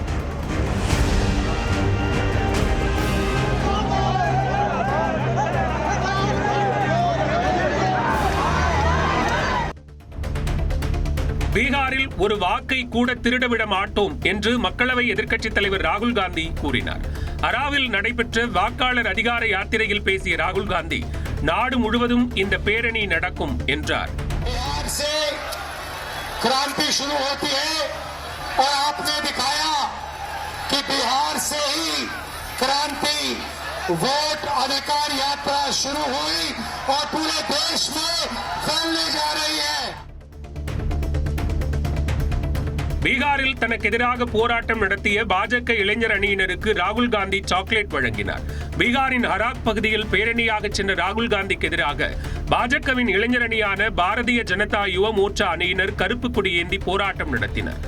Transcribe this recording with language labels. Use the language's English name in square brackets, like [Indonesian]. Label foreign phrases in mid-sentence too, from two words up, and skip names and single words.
[Tamil] பீகாரில் ஒரு வாக்கை கூட திருடவிட மாட்டோம் என்று மக்களவை எதிர்க்கட்சித் தலைவர் ராகுல் காந்தி கூறினார். அராவில் நடைபெற்ற வாக்காளர் அதிகார யாத்திரையில் பேசிய ராகுல் காந்தி, நாடு முழுவதும் இந்த பேரணி நடக்கும் என்றார். [Hindi] क्रांति शुरू होती है और आपने दिखाया कि बिहार से ही क्रांति वोट अधिकार यात्रा शुरू हुई और पूरे देश में फैलने जा रही है. [Tamil] பீகாரில் தனக்கு எதிராக போராட்டம் நடத்திய பாஜக இளைஞர் அணியினருக்கு ராகுல் காந்தி சாக்லேட் வழங்கினார். பீகாரின் ஹராக் பகுதியில் பேரணியாக சென்ற ராகுல் காந்திக்கு எதிராக பாஜகவின் இளைஞர் அணியான பாரதிய ஜனதா யுவ மோர்ச்சா அணியினர் கருப்பு கொடி ஏந்தி போராட்டம் நடத்தினர்.